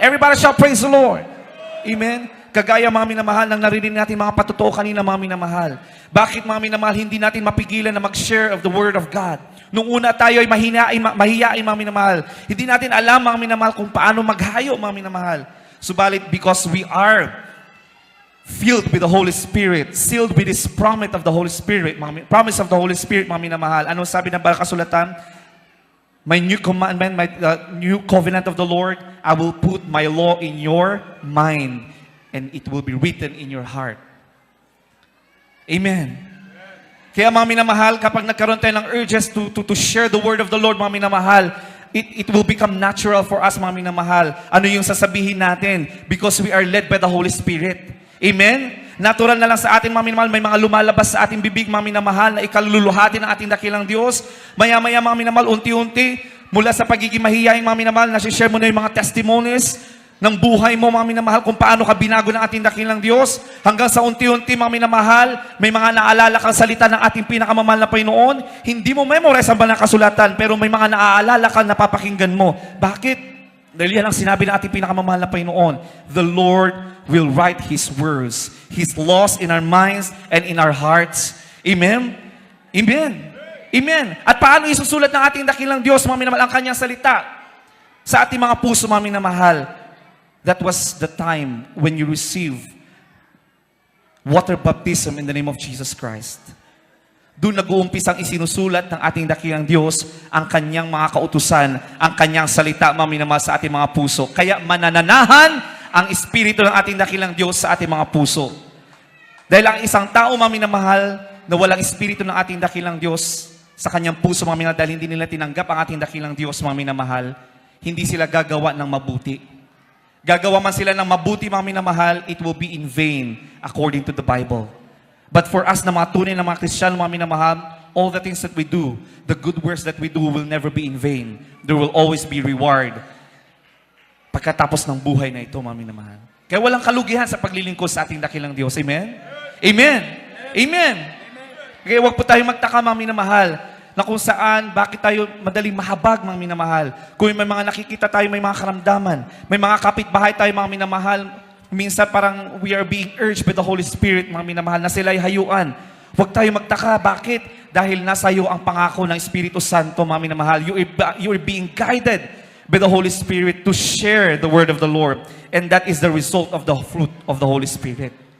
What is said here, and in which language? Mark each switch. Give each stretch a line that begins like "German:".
English: Everybody shall praise the Lord.
Filipino: Amen. Kagaya, mga minamahal, ng narinig natin mga patutuo kanina, mga minamahal. Bakit, mga minamahal, hindi natin mapigilan na mag-share
English: of the Word of God?
Filipino: Nung una tayo ay mahiyain, mga minamahal. Hindi natin alam, mga minamahal, kung paano maghayo, mga minamahal. Subalit,
English: because we are filled with the Holy Spirit, sealed with this promise of the Holy Spirit, promise of the Holy Spirit,
Filipino: mga minamahal. Ano sabi ng banal kasulatan?
English: My new commandment, my new covenant of the Lord, I will put my law in your mind, and it will be written in your heart. Amen.
Filipino: Kaya, mga minamahal, kapag nagkaroon tayo ng
English: urges to share the word of the Lord,
Filipino: mga minamahal,
English: it will become natural for us, mga minamahal.
Filipino: Ano yung sasabihin natin?
English: Because we are led by the Holy Spirit. Amen?
Filipino: Natural na lang sa atin, mga minamahal, may mga lumalabas sa ating bibig, mga minamahal, na ikaluluhati ng ating dakilang Diyos. Maya-maya, mga minamahal, unti-unti, mula sa pagiging mahiyaing, mga minamahal, nasi-share mo na yung mga testimonies ng buhay mo, mga minamahal, kung paano ka binago ng ating dakilang Diyos. Hanggang sa unti-unti, mga minamahal, may mga naalala kang salita ng ating pinakamamahal na Panginoon. Hindi mo memorize ang banal na kasulatan, pero may mga naaalala kang napapakinggan mo. Bakit? Dahil yan ang sinabi ng ating pinakamamahal na Panginoon.
English: The Lord will write His words, His laws in our minds and in our hearts. Amen? Amen. Amen.
Filipino: At paano isusulat ng ating dakilang Diyos, mga minamahal, ang kanyang salita sa ating mga puso, mga minamahal?
English: That was the time when you receive water baptism in the name of Jesus Christ.
Filipino: Doon nag-uumpisang isinusulat ng ating dakilang Diyos ang kanyang mga kautusan, ang kanyang salita, mga minamahal, sa ating mga puso. Kaya manananahan ang Espiritu ng ating dakilang Diyos sa ating mga puso. Dahil ang isang tao, mga minamahal, na walang Espiritu ng ating dakilang Diyos sa kanyang puso, mga minamahal, dahil hindi nila tinanggap ang ating dakilang Diyos, mga minamahal, hindi sila gagawa ng mabuti. Gagawa man sila ng mabuti, mga minamahal,
English: it will be in vain according to the Bible. But for us
Filipino: na mga tunay na mga Kristiyano, mga minamahal,
English: all the things that we do, the good works that we do will never be in vain. There will always be reward
Filipino: pagkatapos ng buhay na ito, mga minamahal. Kaya walang kalugihan sa paglilingkod sa ating dakilang Diyos. Amen? Amen. Amen. Kaya huwag po tayong magtaka, mga minamahal, na kung saan, bakit tayo madaling mahabag, mga minamahal. Kung may mga nakikita tayo, may mga karamdaman, may mga kapitbahay tayo, mga minamahal, minsan parang
English: we are being urged by the Holy Spirit,
Filipino: mga minamahal, na sila'y hayuan. Huwag tayo magtaka. Bakit? Dahil nasa iyo ang pangako ng Espiritu Santo, mga minamahal.
English: You are being guided by the Holy Spirit to share the word of the Lord. And that is the result of the fruit of the Holy Spirit.